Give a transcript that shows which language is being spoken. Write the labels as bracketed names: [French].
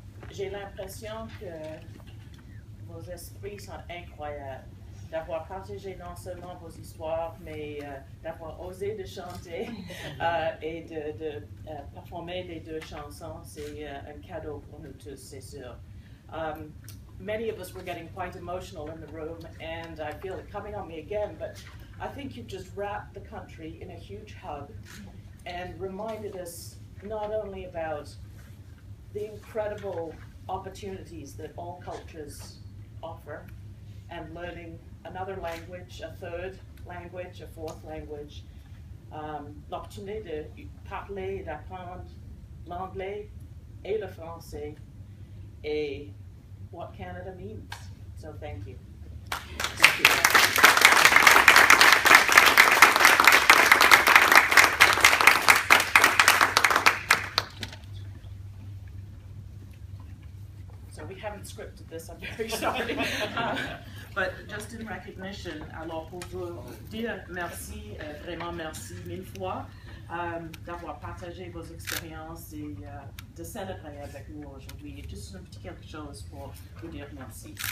[French] J'ai l'impression que vos esprits sont incroyables, d'avoir partagé non seulement vos histoires, mais d'avoir osé de chanter et de performer les deux chansons. C'est un cadeau pour nous tous, c'est sûr. [English] Many of us were getting quite emotional in the room, and I feel it coming on me again, but I think you've just wrapped the country in a huge hug and reminded us not only about the incredible opportunities that all cultures offer, and learning another language, a third language, a fourth language, [French] l'opportunité de parler et d'apprendre l'anglais et le français, [English] et what Canada means. So thank you. Thank you. So we haven't scripted this, I'm very sorry. But just in recognition, [French] alors pour vous dire merci, vraiment merci mille fois d'avoir partagé vos expériences et de célébrer avec nous aujourd'hui. Juste un petit quelque chose pour vous dire merci.